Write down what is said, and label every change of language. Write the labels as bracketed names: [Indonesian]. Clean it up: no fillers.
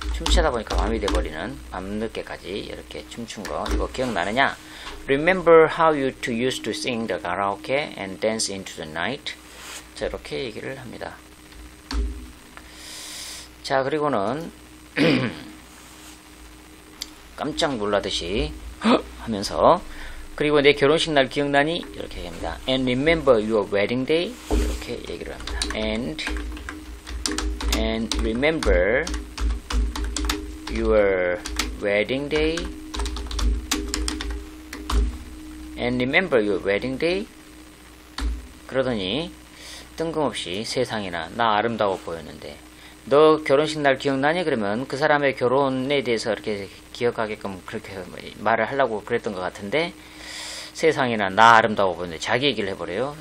[Korean] 춤추다 보니까 밤이 돼버리는 밤늦게까지 이렇게 춤춘 거 이거 기억나느냐? [English] Remember how you two used to sing the karaoke and dance into the night? [Korean] 자, 이렇게 얘기를 합니다. 자, 그리고는 깜짝 놀라듯이 하면서 그리고 내 결혼식 날 기억나니? 이렇게 얘기합니다. [English] And remember your wedding day? [Korean] 이렇게 얘기를 합니다. [English] And remember your wedding day? And remember your wedding day? [Korean] 그러더니 뜬금없이 세상에나 나 아름다워 보였는데 너 결혼식 날 기억나니? 그러면 그 사람의 결혼에 대해서 이렇게 기억하게끔 그렇게 말을 하려고 그랬던 것 같은데 세상에나 나 아름다워 보였는데 자기 얘기를 해버려요.